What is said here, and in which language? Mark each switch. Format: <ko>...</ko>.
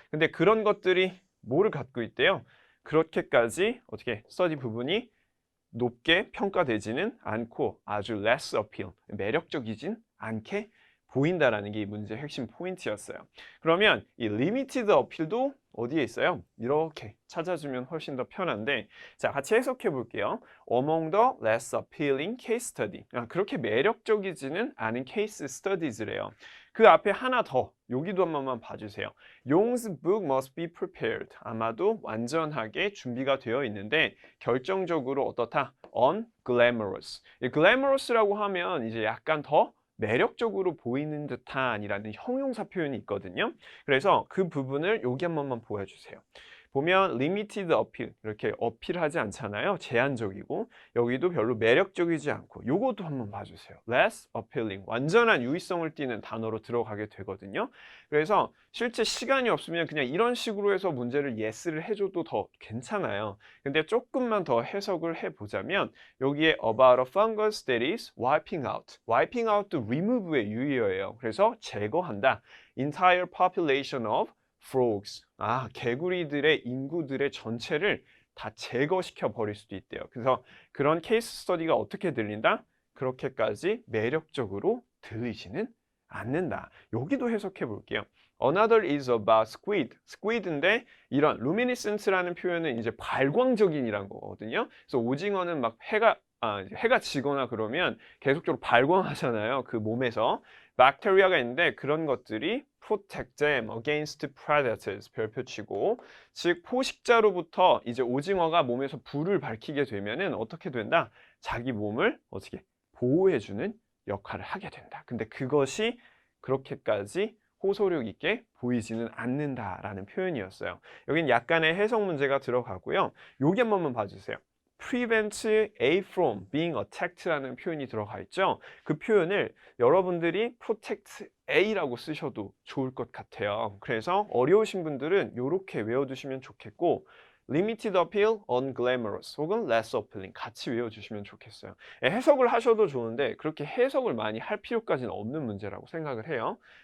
<ko>근데 그런 것들이 뭐를 갖고 있대요? 그렇게까지 어떻게 스터디 부분이 높게 평가되지는 않고 아주 less appeal, 매력적이진 않게 보인다라는 게 이 문제의 핵심 포인트였어요. 그러면 이 limited appeal도 어디에 있어요? 이렇게 찾아주면 훨씬 더 편한데, 자, 같이 해석해 볼게요.</ko> <en>Among the less appealing case study.</en> <ko>그렇게 매력적이지는 않은 케이스 스터디즈래요. 그 앞에 하나 더, 여기도 한 번만 봐주세요.</ko> <en>Yong's book must be prepared.</en> <ko>아마도 완전하게 준비가 되어 있는데 결정적으로 어떻다?</ko> <en>Unglamorous.</en> <ko>이 glamorous라고 하면 이제 약간 더 매력적으로 보이는 듯한이라는 형용사 표현이 있거든요. 그래서 그 부분을 여기 한 번만 보여주세요. 보면 limited appeal 이렇게 어필하지 않잖아요. 제한적이고 여기도 별로 매력적이지 않고 요것도 한번 봐주세요. less appealing 완전한 유의성을 띠는 단어로 들어가게 되거든요. 그래서 실제 시간이 없으면 그냥 이런 식으로 해서 문제를 yes를 해줘도 더 괜찮아요. 근데 조금만 더 해석을 해보자면 여기에</ko> <en>about a fungus that is wiping out.</en> <ko>wiping out도 remove의 유의어예요. 그래서 제거한다.</ko> <en>entire population of frogs.</en> <ko>개구리들의 인구들의 전체를 다 제거시켜 버릴 수도 있대요. 그래서 그런 케이스 스터디가 어떻게 들린다? 그렇게까지 매력적으로 들리지는 않는다. 여기도 해석해 볼게요.</ko> <en>Another is about squid.</en> <ko>squid인데 이런 luminescence라는 표현은 이제 발광적인이란 거거든요. 그래서 오징어는 막 해가 지거나 그러면 계속적으로 발광하잖아요. 그 몸에서. 박테리아가 있는데 그런 것들이</ko> <en>protect them against predators</en> <ko>별표치고 즉 포식자로부터 이제 오징어가 몸에서 불을 밝히게 되면은 어떻게 된다? 자기 몸을 어떻게 보호해주는 역할을 하게 된다. 근데 그것이 그렇게까지 호소력 있게 보이지는 않는다라는 표현이었어요. 여긴 약간의 해석 문제가 들어가고요. 여기 한 번만 봐주세요.</ko> <en>prevent A from being attacked</en> <ko>라는 표현이 들어가 있죠. 그 표현을 여러분들이 protect A라고 쓰셔도 좋을 것 같아요. 그래서 어려우신 분들은 이렇게 외워두시면 좋겠고 limited appeal, unglamorous 혹은 less appealing 같이 외워주시면 좋겠어요. 해석을 하셔도 좋은데 그렇게 해석을 많이 할 필요까지는 없는 문제라고 생각을 해요.</ko>